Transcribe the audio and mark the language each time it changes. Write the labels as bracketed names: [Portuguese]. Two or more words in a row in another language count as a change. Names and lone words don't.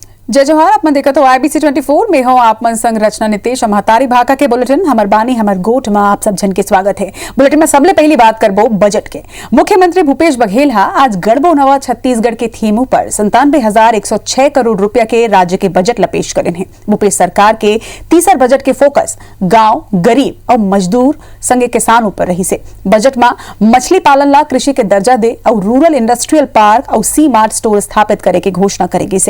[Chhattisgarhi] जय जोहार। आप मन देखा तो IBC 24 में हो आप मन संग रचना नितेश महतारी भाका के बुलेटिन हमर बानी हमर गोठ में आप सब जन के स्वागत है। बुलेटिन में सबले पहली बात करबो बजट के। मुख्यमंत्री भूपेश बघेल हा आज गढ़बो नवा छत्तीसगढ़ के थीम पर 97,106 करोड़ रुपया के राज्य के बजट ला पेश करे हैं। भूपेश सरकार के तीसर बजट के फोकस गांव, गरीब और मजदूर संगे किसान ऊपर रही से। बजट में मछली पालन ला कृषि के दर्जा दे और [English] rural industrial park [Chhattisgarhi] और सी मार्ट स्टोर स्थापित करे के घोषणा करेगी से।